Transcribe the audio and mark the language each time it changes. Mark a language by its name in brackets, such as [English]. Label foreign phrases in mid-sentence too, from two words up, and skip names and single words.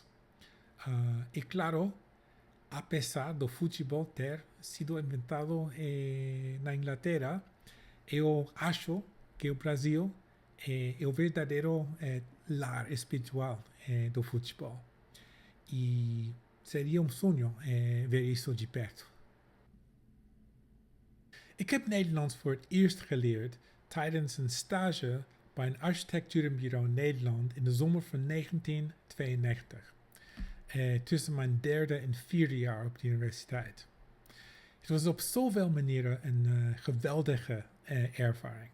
[Portuguese] E claro, apesar do futebol ter sido inventado na Inglaterra, eu acho que o Brasil é o verdadeiro lar espiritual do futebol. E seria sonho ver isso de perto. [Dutch] Ik heb Nederlands voor het eerst geleerd tijdens een stage bij een architecturenbureau in Nederland in de zomer van 1992. Tussen mijn 3e en 4e jaar op de universiteit. Het was op zoveel manieren een geweldige ervaring.